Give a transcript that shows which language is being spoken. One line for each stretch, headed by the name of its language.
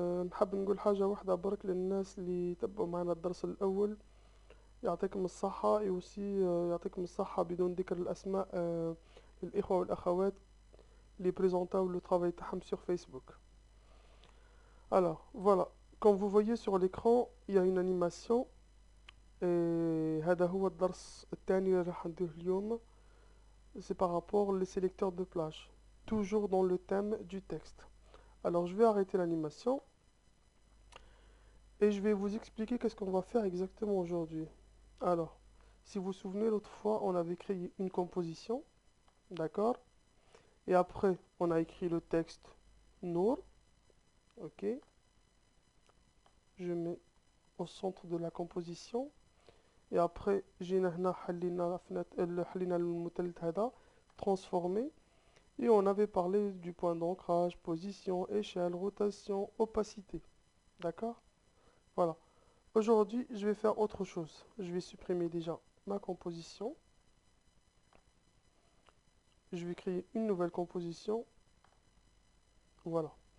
Arabic: نحب نقول حاجة واحدة برك للناس اللي يتبعوا معنا الدرس الأول. يعطيكم الصحة يوسي يعطيكم الصحة بدون ذكر الأسماء للإخوة والأخوات اللي بريزونتاو لو travail تاعهم
French: sur Facebook. Alors voilà, comme vous voyez sur l'écran, il y a une animation.
Arabic: هذا هو الدرس الثاني اللي راح نديره اليوم.
French: C'est par rapport les sélecteurs de plage, toujours dans le thème du texte. Alors je vais arrêter l'animation et je vais vous expliquer qu'est-ce qu'on va faire exactement aujourd'hui. Alors, si vous vous souvenez, l'autre fois on avait créé une composition, d'accord? Et après on a écrit le texte Nour, ok? Je mets au centre de la composition. Et après
Arabic: جينا هنا حلينا المثلث هذا transformé.
French: Et on avait parlé du point d'ancrage, position, échelle, rotation, opacité. D'accord? Voilà. Aujourd'hui, je vais faire autre chose. Je vais supprimer déjà ma composition. Je vais créer une nouvelle composition. Voilà.